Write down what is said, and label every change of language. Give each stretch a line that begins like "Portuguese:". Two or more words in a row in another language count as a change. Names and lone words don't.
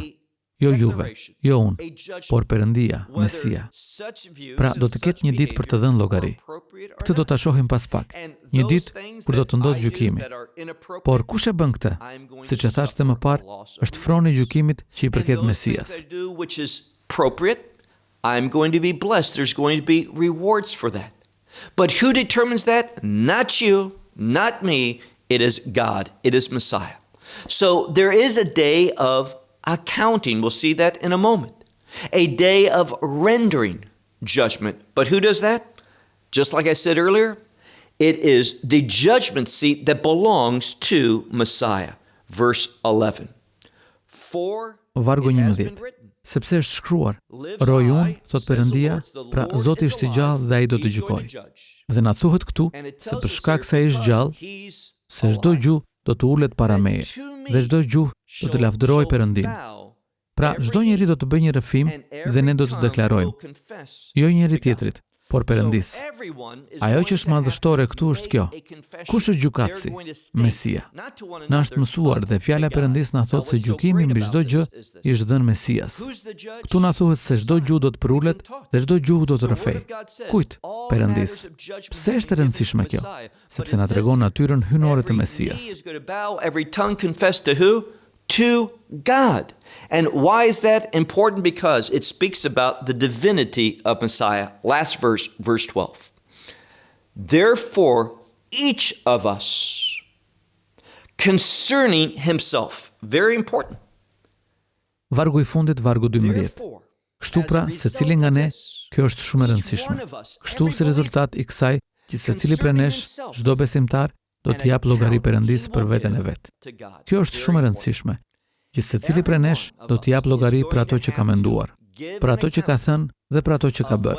Albanian: Jo juve, jo unë, por Perëndia, Mesia. Pra do të ketë një ditë për të dhënë llogari. Këtë do ta shohim pas pak. Një ditë kur do të ndodhë gjykimi. Por kush e bën këtë? Siç e thashë më parë, është froni i gjykimit që i përket Mesias.
English: I'm going to be blessed. There's going to be rewards for that. But who determines that? Not you, not me. It is God. It is Messiah. So there is a day of accounting. We'll see that in a moment. A day of rendering judgment. But who does that? Just like I said earlier, It is the judgment seat that belongs to Messiah. Verse 11. For
Albanian: Vargu
English: it has 11. been written,
Albanian: Sepse është shkruar, roj unë, thot Perëndia, pra Zoti është i gjallë dhe ai do të gjykojë. Dhe na thuhet këtu se për shkak se ai është gjallë, se çdo gjuhë do të ulet para meje, dhe çdo gjuhë do të lavdërojë Perëndinë. Pra çdo njeri do të bëjë një rrëfim dhe ne do të deklarojmë, jo njeri tjetrit, por Perëndis. Ajo që është madhështore këtu është kjo: kush është gjykatësi? Mesia. Na është mësuar dhe fjala e Perëndis na thotë se gjykimi mbi çdo gjë i është dhënë Mesias. Këtu na thuhet se çdo gjuhë do të përulet dhe çdo gjuhë do të rrëfejë. Kujt? Perëndis. Pse është e rëndësishme kjo? Sepse na tregon natyrën hynore të Mesias.
English: To God. And why is that important? Because it speaks about the divinity of Messiah. Last verse, verse 12. Therefore, each of us, concerning himself, very important.
Albanian: Vargu i fundit, vargu 12. Kështu pra, secili nga ne, kjo është shumë e rëndësishme. Kështu si rezultat i kësaj, që secili prej nesh, çdo besimtar, do të jap llogari Perëndis për veten e vet. Kjo është shumë e rëndësishme, që secili prej nesh do të jap llogari për ato që ka menduar, për ato që ka thënë dhe për ato që ka bërë.